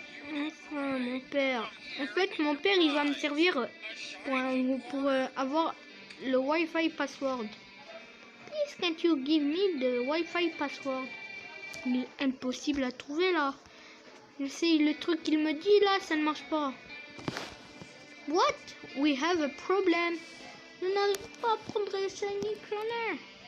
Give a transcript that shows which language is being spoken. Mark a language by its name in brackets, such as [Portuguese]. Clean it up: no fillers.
[French] Enfin, mon père. En fait, mon père, il va me servir pour avoir le [English] Wi-Fi password. Please, can't you give me the Wi-Fi password? [French] Il est impossible à trouver là. Je sais, le truc qu'il me dit là, ça ne marche pas. [English] What? We have a problem. [French] Nous n'arrivons pas à prendre le [English] shiny corner.